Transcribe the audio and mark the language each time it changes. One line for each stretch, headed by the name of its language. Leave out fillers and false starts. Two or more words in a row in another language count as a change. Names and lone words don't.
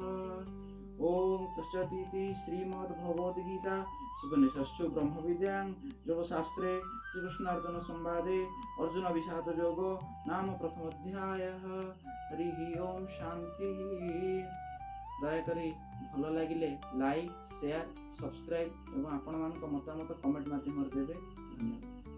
Sanskrit: ओम तत्सदिति श्रीमद्भगवद्गीता उपनिषत्सु ब्रह्मविद्यां योगशास्त्रे श्रीकृष्णार्जुन संवादे अर्जुन विषाद योग नाम प्रथमोध्यायः। हरि ओम शांति।
Odia: ଦୟାକରି ଭଲ ଲାଗିଲେ
English: like share subscribe
Odia: ଏବଂ ଆପଣ ମାନ ମତାମତ କମେଣ୍ଟ ମାଧ୍ୟମ ଦେବେ। धन्यवाद।